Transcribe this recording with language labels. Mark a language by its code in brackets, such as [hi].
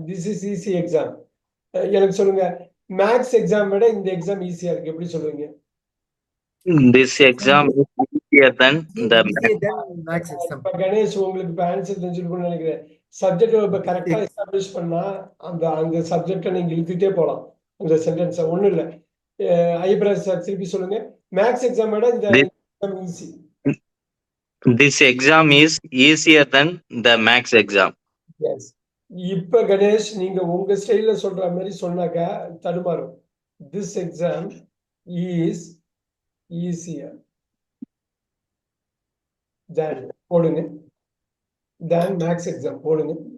[en] This is easy exam. [ta] எனக்கு சொல்லுங்க, maths exam விட இந்த எக்ஸாம் ஈஸியா இருக்கு, எப்படி சொல்லுவீங்க? [en] This exam is easier than the max exam. [ta] Ganesh உங்களுக்கு இப்ப ஆன்சர் தெரிஞ்சிருக்கும்னு நினைக்கிறேன். சப்ஜெக்ட் இப்ப கரெக்டா எஸ்டாப்ளிஷ் பண்ணா அந்த சப்ஜெக்டை நீங்க இழுத்துட்டே போலாம். அந்த சென்டென்ஸ் ஒண்ணும் இல்ல. ஐப்ராஜ் சார் திருப்பி சொல்லுங்க. மேக்ஸ் எக்ஸாம் விட இந்த exam easy. [en] This exam is easier than the max exam. Yes. [ta] இப்ப கணேஷ் நீங்க உங்க ஸ்டைல்ல சொல்ற மாதிரி சொன்னாக்க தடுமாறும். [en] this exam is easier than [ta] போடுங்க, தேன் மேக்ஸ் எக்ஸாம் போடுங்க.